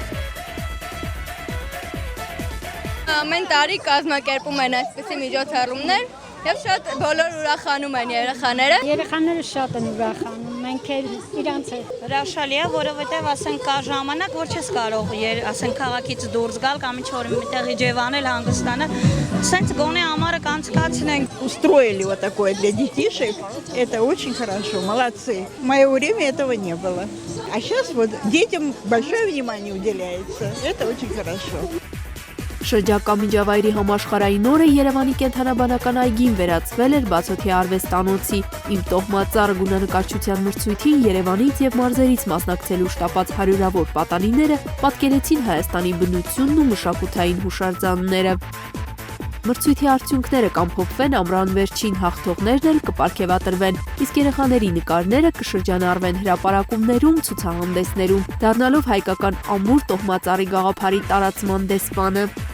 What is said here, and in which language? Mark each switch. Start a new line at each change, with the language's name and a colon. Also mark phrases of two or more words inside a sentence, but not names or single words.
Armenian: Ամեն տարի կազմակերպում են այսպիսի միջոցառումներ եւ շատ բոլոր ուրախանում են երեխաները։ Երեխաները շատ են ուրախանում, մենք էլ իրանց հետ։ Հրաշալի է, որովհետեւ ասենք կա ժամանակ, որ չես կարող, ասենք քաղաքից դուրս գալ կամ ինչ-որ միտեղ իջևանել, հանգստանալ։ Սենց գոնե ամառը կանցկացնենք։
Russian: Устроили вот такое для детишек. Это очень хорошо, молодцы. В мое время этого не было. А сейчас вот детям большое внимание уделяется. Это очень хорошо.
Armenian: Շրջակա միջավայրի համաշխարհային օրը Երևանի կենթանաբանական այգին վերածվել էր բացօթյա արվեստանոցի։ Իմ տոհմածառ գունանկարչության մրցույթին Երևանից եւ մարզերից մասնակցելու շտապած հարյուրավոր պատանիները պատկերեցին Հայաստանի բնությունն ու մշակութային հուշարձանները։ Մրցույթի արդյունքները կամփոփվեն ամռան վերջին, հաղթողներն էլ կպարգևատրվեն, իսկ երեխաների նկարները կշրջանառվեն հրապարակումներում, ցուցահանդեսներում, դառնալով հայկական ամուր տոհմածառի գաղափարի տարածման դեսպանը։